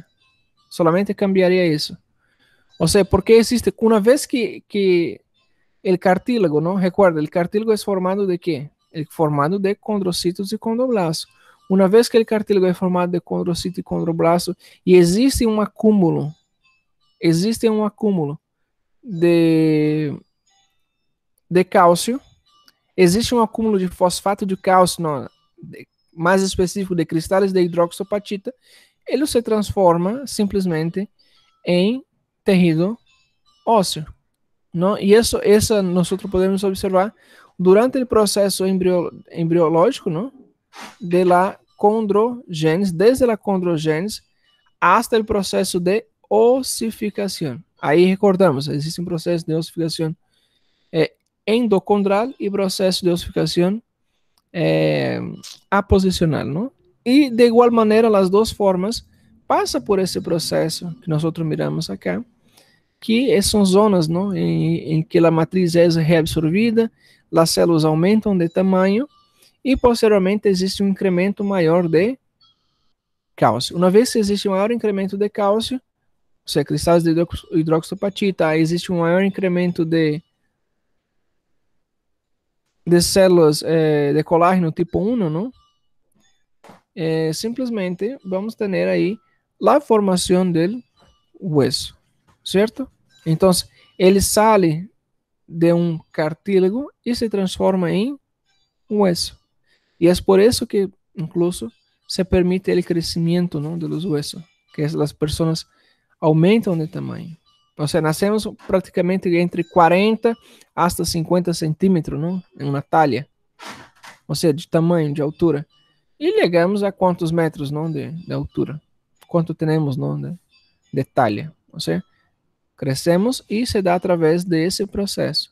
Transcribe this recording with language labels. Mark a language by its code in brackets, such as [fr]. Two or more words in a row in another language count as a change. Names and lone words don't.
[es] Solamente cambiaría eso. O sea, porque existe, una vez que el cartílago, ¿no? Recuerda, el cartílago es formado de qué? Formado de condrocitos y condroblastos. Una vez que el cartílago es formado de condrocito y condroblasto y existe un acúmulo de cálcio, [pt] existe um acúmulo de fosfato de cálcio, não, mais específico de cristais de hidroxapatita, ele se transforma simplesmente em tejido ósseo, não? E isso nós podemos observar durante o processo embriológico, não? [es] De la condrogênese, [pt] desde a condrogênese hasta o processo de ossificação. Aí recordamos, existe um processo de ossificação endocondral e processo de ossificação aposicional, [es] ¿no? Y de igual manera las dos formas pasa por ese proceso que nosotros miramos acá, que son zonas, ¿no? En que la matriz es reabsorbida, las células aumentan de tamaño y posteriormente existe un incremento mayor de cálcio. Una vez que existe un maior incremento de cálcio, [pt] o sea, cristais de hidroxapatita, existe um maior incremento de células de colágeno tipo 1, ¿no? Simplesmente vamos ter aí a formação do hueso, certo? Então, ele sai de um cartílago e se transforma em hueso. E é por isso que, incluso, se permite o crescimento, [es] ¿no? De los huesos, [pt] que as pessoas aumentam de tamanho. Ou seja, nascemos praticamente entre 40 hasta 50 centímetros, ¿no? Em uma talha, ou seja, de tamanho, de altura. E chegamos a quantos metros, não, de altura? Quanto temos, não, de talha? Ou seja, crescemos e se dá através desse processo.